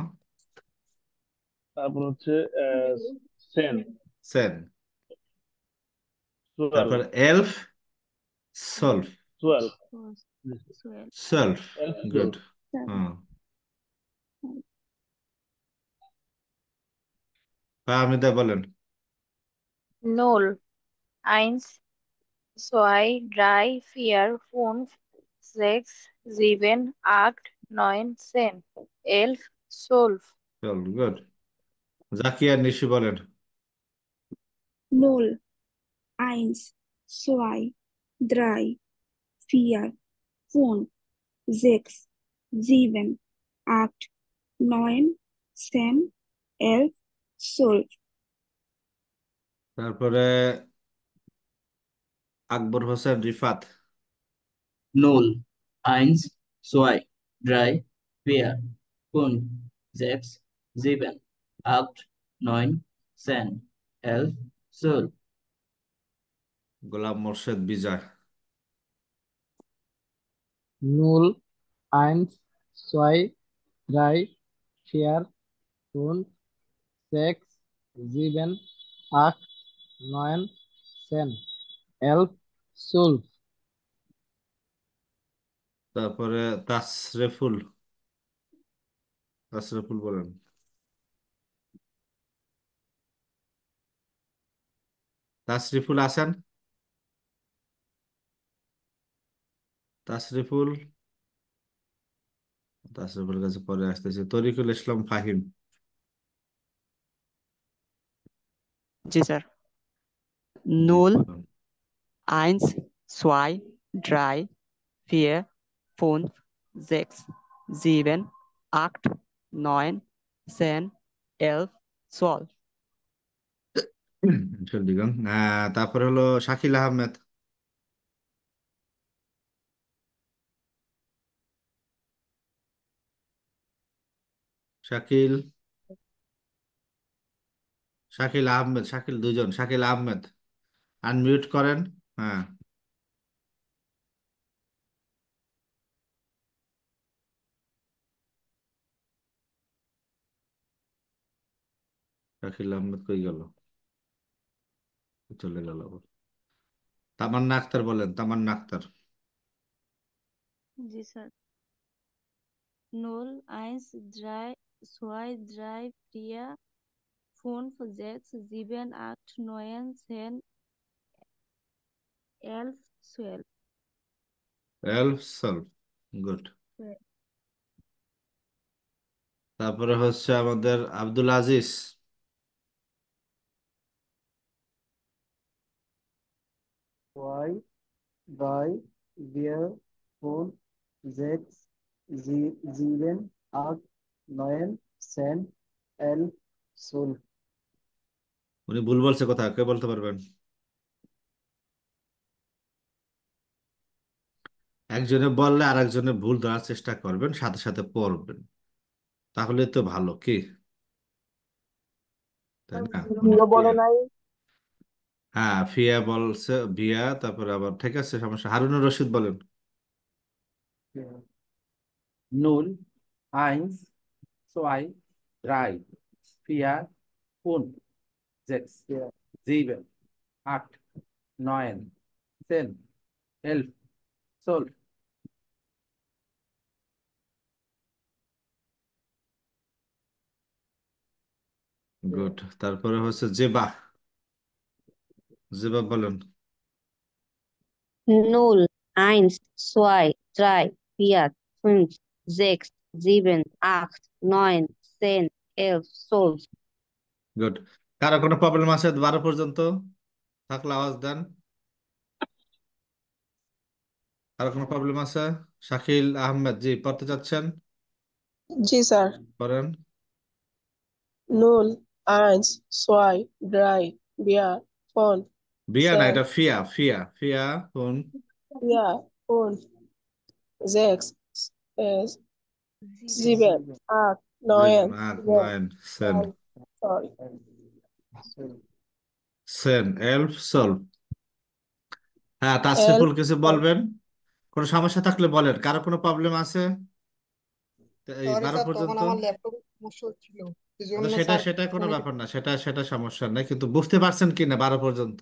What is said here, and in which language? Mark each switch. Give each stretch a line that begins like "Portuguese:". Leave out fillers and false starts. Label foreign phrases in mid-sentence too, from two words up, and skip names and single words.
Bangla: তারপর হচ্ছে সেন, সেন। 12, তারপর এলফ, এল, সলভ। 12, টুয়েলভ, সেলফ। এলফ, গুড। 12। সেভেন। হ্যাঁ, ফাহমিদা বলেন।
German: null, eins, zwei, drei, vier, fünf, sechs, sieben, acht, neun, zehn, elf, zwölf,
Bangla: চল, গুড। জাকিয়া নিশি বলেন।
German: Null, eins, zwei, drei, vier, fünf, sechs, sieben, acht, neun, 10, 11, 12.
Bangla: তারপরে আকবর হোসেন রিফাত।
German: Null, eins, zwei, drei, vier, fünf, sechs, sieben, acht, neun, zehn, 11, 12.
Bangla: গোলাম মোর্শেদ বিজয়।
German: Null, eins, zwei, drei, vier, fünf, sechs, sieben, acht, neun, 10, 11, 12.
Bangla: তারপরে তাসরেফুল, তাসরেফুল বলেন। তাসরিফুল আছেন? তাসরিফুল, তাসরিফুল কাছে পরে আসতেছে। তরিকুল ইসলাম ফাহিম। জি স্যার। জি Null, বলেন।
German: eins, zwei, drei, vier, fünf, sechs, sieben, acht, neun, zehn, elf, zwölf.
Bangla: Entschuldigung। তারপরে হলো শাকিল আহমেদ। শাকিল, শাকিল আহমেদ, শাকিল দুজন, শাকিল আহমেদ। আনমিউট করেন। হ্যাঁ, শাকিল আহমেদ কই গেল? চলে গেল আবার। তামান্না আক্তার বলেন, তামান্না আক্তার। জি স্যার,
German: null, eins, drei, zwei, drei, vier, fünf, sechs, sieben, acht, neun, zehn, elf, zwölf.
Bangla: এলফ সলভ। গুড। তারপরে হচ্ছে আমাদের আব্দুল আজিজ।
German: Zwei, drei, vier, fünf, sechs, sieben, acht, neun, 10, 11, 12.
Bangla: উনি ভুল বলছে কোথায়, কে বলতে পারবেন? একজনে বললে আর একজনে ভুল ধরার চেষ্টা করবেন, সাথে সাথে পড়বেন, তাহলে তো ভালো কি, তাই না? মানে ভিও বলে ক্লিয়ার। নাই। হ্যাঁ, ফিয়া বলছে, ভিয়া, তারপরে আবার ঠিক আছে, সমস্যা। হারুনুর রশিদ বলেন।
German: null, eins, zwei, drei, vier, fünf, sechs, sieben, acht, neun, 10, 11, 12,
Bangla: গুড। তারপরে হচ্ছে জেবা, জেবা বলেন।
German: null, eins, zwei, drei, vier, fünf, sechs, sieben, acht, neun, 10, 11, 12.
Bangla: গুড। কারো কোনো প্রবলেম আছে 12 পর্যন্ত? থাকলে আওয়াজ দেন। কারো কোনো প্রবলেম আছে? শাকিল আহমেদ, জি পড়তে যাচ্ছেন, জি স্যার। পড়েন।
German: null, eins, zwei, drei, vier, fünf,
Bangla: বিয়া না, এটা sechs, ফিয়া, ফিয়া, ফিয়া কোন?
German: vier, fünf, sechs, Sieben. sieben, acht, neun, 9, 10, 10, sorry. 10, 11, 12।
Bangla: হ্যাঁ, তাসরিফুল 11, কিছু 12. বলবেন? কোনো সমস্যা থাকলে বলেন, কারো কোনো প্রবলেম আছে এই সরি 12 স্যার, তখন পর্যন্ত? আমার ল্যাপটপ সমস্যা হচ্ছিল, এই আচ্ছা, জন্য সেটা স্যার সেটা কোনো ফোনে। ব্যাপার না, সেটা সেটা সমস্যা নেই, কিন্তু বুঝতে পারছেন কিনা 12 পর্যন্ত?